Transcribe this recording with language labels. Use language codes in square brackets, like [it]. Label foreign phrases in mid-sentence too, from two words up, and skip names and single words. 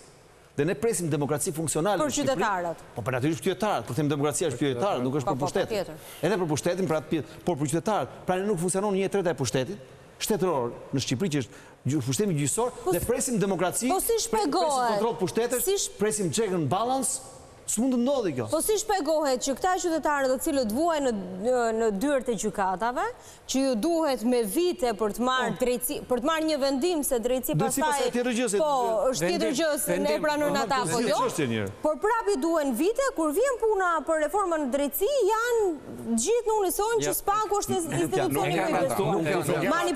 [sq] Dhe ne presim demokraci funksionale për qytetarët. Po për natyrisht për qytetarët, kur them demokracia është për qytetarët, nuk është për pushtetin. Edhe për pushtetin, por për qytetarët. Pra ne nuk funksionon një treta e pushtetit shtetëror në Shqipëri që është pushteti gjyqësor, dhe presim demokraci, presim kontroll pushtetesh, presim [en] check and balance. [sq] S'mund të ndodhi kjo. Po si shpjegohet që këta qytetarë të cilët vuajnë në dyert e gjykatave, që ju duhet me vite për të marrë drejtësi, për të marrë një vendim se drejtësi pastaj po është tjetër gjë se ne pranojmë ata apo jo. Por prapi duhen vite kur vjen puna për reformën e drejtësi, janë gjithë në unison që SPAK-u është institucioni më i besuar.